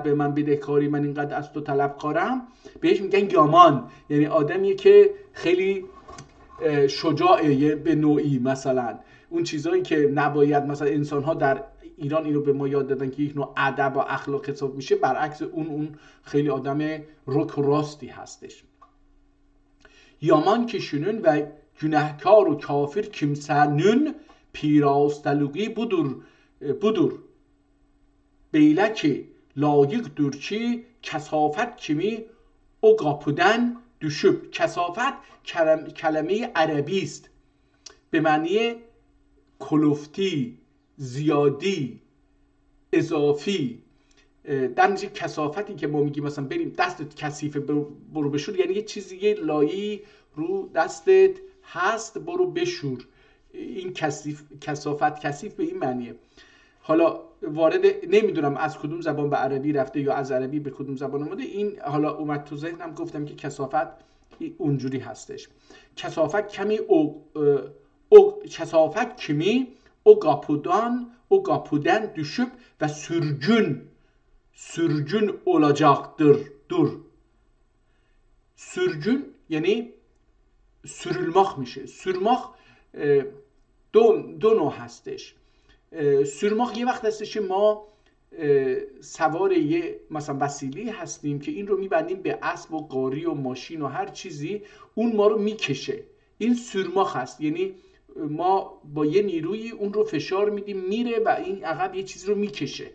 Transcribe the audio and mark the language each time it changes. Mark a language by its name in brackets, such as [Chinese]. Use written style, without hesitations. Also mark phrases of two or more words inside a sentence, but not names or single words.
[Persian] به من بدهکاری من اینقدر از تو طلبکارم بهش میگن یامان یعنی آدمیه که خیلی شجاعه به نوعی مثلا اون چیزایی که نباید مثلا انسان‌ها در ایران اینو به ما یاد دادن که یک نوع ادب و اخلاق حساب میشه برعکس اون خیلی آدم رک و راستی هستش [Turkish] yaman kişinin ve günahkar و kafir kimsenin pirastalığı budur. Beyle ki layıktır ki kesafet kimi o kapıdan düşüp [Persian] kesafet kelime عربی است به معنی کلفتی زیادی اضافی در نتیجه کثافتی که ما میگیم مثلا بریم دستت کثیفه برو بشور یعنی یه چیزی یه لایی رو دستت هست برو بشور این کثیف به این معنیه حالا وارد نمیدونم از کدوم زبان به عربی رفته یا از عربی به کدوم زبان اومده، این حالا اومد تو ذهنم، گفتم که کثافت اونجوری هستش. [Turkish] kesafet kimi kesafet kimi o kapıdan düşüp ve sürgün olacaktır. Sürgün yani sürülmek میشه. [Persian] سورماخ دو نوع هستش. سورماخ یه وقت هستش که ما سوار یه مثلا وسیله هستیم که این رو میبندیم به اسب و قاری و ماشین و هر چیزی، اون ما رو میکشه. این سورماخ هست، یعنی ما با یه نیروی اون رو فشار میدیم میره و این عقب یه چیزی رو میکشه.